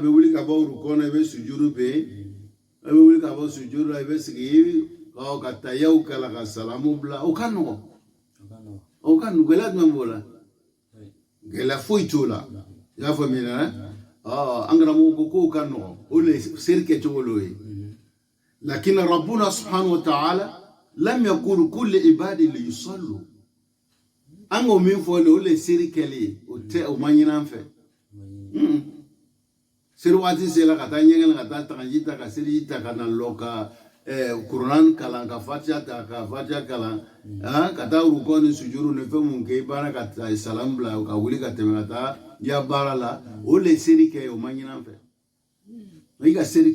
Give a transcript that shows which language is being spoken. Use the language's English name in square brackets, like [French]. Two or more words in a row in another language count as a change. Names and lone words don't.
[Bambara] bɛ wuli ka bɔ rukɔ na i bɛ sujudu bɛ i bɛ wuli ka bɔ sujudu la i bɛ sigi ka tayaw kala ka salamu bila o ka nɔgɔn gɛlɛya jumɛn b'o la gɛlɛya foyi t'o la i y'a faamuya an karamɔgɔ ko k'o ka nɔgɔn o le seri kɛcogo l'o ye [Arabic] لكن ربنا سبحانه وتعالى لم يكن كل عبادي ليصلوا [Bambara] an k'o min fɔ le o le seri kɛli o tɛ o ma ɲini an fɛ seri waati sera ka taa ɲɛgɛn na ka taa tagaji ta ka seliji ta ka na lɔ ka Quran kalan ka Fatiha kalan ka taa ruko ni sujuru ni fɛn mun kɛ i baara ka salam bila ka wuli ka tɛmɛ ka taa ya baara la o le seri kɛ o ma ɲinan fɛ i ka seri